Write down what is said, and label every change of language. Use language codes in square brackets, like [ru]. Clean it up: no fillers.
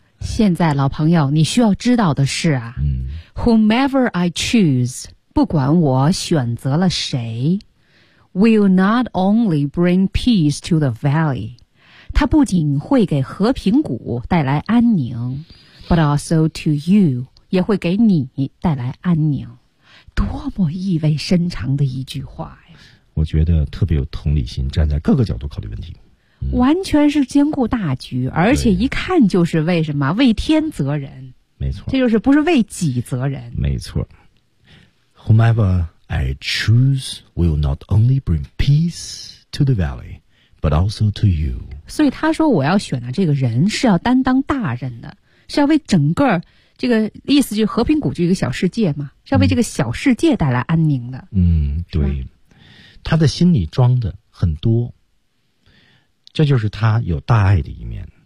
[zh] 现在老朋友你需要知道的是啊， [en] Whomever I choose， [zh] 不管我选择了谁， [en] Will not only bring peace to the valley， [zh] 他不仅会给和平谷带来安宁， [en] But also to you， [zh] 也会给你带来安宁。多么意味深长的一句话呀，我觉得特别有同理心，站在各个角度考虑问题，完全是兼顾大局，而且一看就是为什么为天责人，没错，这就是不是为己责人，没错。 [en] Whomever I choose will not only bring peace to the valley but also to you， [zh] 所以他说我要选的这个人是要担当大任的，是要为整个这个意思就是和平谷就一个小世界嘛，是要为这个小世界带来安宁的。对，他的心里装的很多，这就是他有大爱的一面。